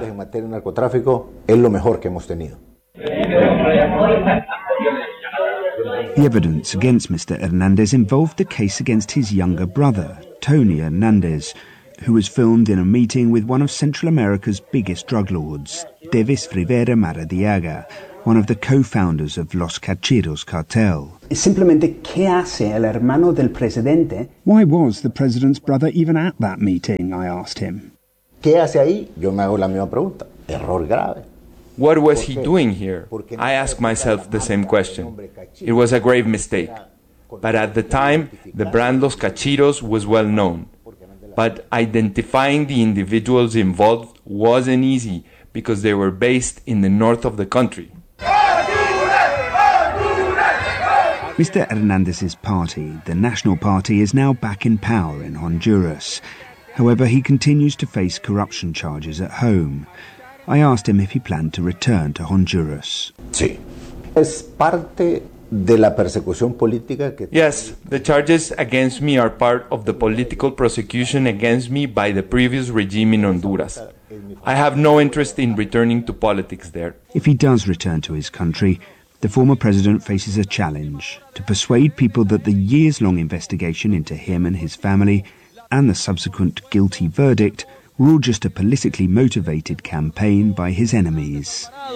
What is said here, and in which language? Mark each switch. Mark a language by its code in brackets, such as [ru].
[en] The evidence against Mr. Hernandez involved the case against his younger brother, Tony Hernandez, who was filmed in a meeting with one of Central America's biggest drug lords, Devis Rivera Maradiaga, one of the co-founders of Los Cacheros cartel. [es] Simplemente, ¿qué hace el hermano del presidente? [en] Why was the president's brother even at that meeting, I asked him. [es] ¿Qué hace ahí? Yo me hago la misma pregunta. Error grave. [en] What was he doing here? I ask myself the same question. It was a grave mistake. But at the time, the brand Los Cacheros was well known. But identifying the individuals involved wasn't easy because they were based in the north of the country. Mr. Hernandez's party, the National Party, is now back in power in Honduras. However, he continues to face corruption charges at home. I asked him if he planned to return to Honduras. [es] Sí. Es parte de la persecución política que... [en] Yes, the charges against me are part of the political prosecution against me by the previous regime in Honduras. I have no interest in returning to politics there. If he does return to his country, the former president faces a challenge to persuade people that the years-long investigation into him and his family and the subsequent guilty verdict were all just a politically motivated campaign by his enemies.